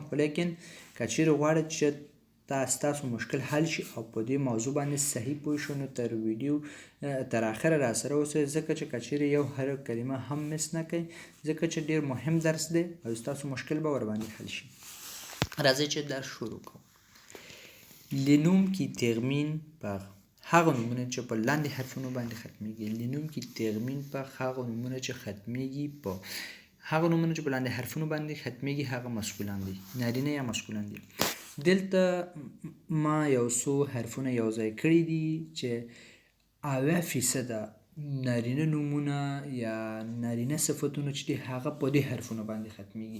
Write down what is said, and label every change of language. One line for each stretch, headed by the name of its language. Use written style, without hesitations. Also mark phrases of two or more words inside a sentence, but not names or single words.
Pashto: خو لیکن که چیرې غواړئ چې ستاسو مشکل حل شي او په دې موضوع باندې صحیح پوه شئ نو تر ویډیو تر اخره راسره اوسئ، ځکه چې که چیرې یو هر کلمه هم مس نه کوئ، ځکه چې ډېر مهم درس دی او ستاسو مشکل به ورباندې حل شي. راځئ چې درس شروع کړو.
French: Les noms qui terminent par
Pashto: هغه نومونه چې په لاندې حرفونو باندې ختمیږي.
French: Les noms qui terminent par
Pashto: هغه نومونه چې ختمیږي په هغه نومونه چې په لاندې حرفونو باندې ختمیږي هغه مسکولان دي، نارینه یا مسکولان دي. دلته ما یو څو حرفونه یو ځای کړي دي چې 80% نارینه نومونه یا نارینه صفتونه چې دي هغه په دې حرفونو باندې ختمیږي.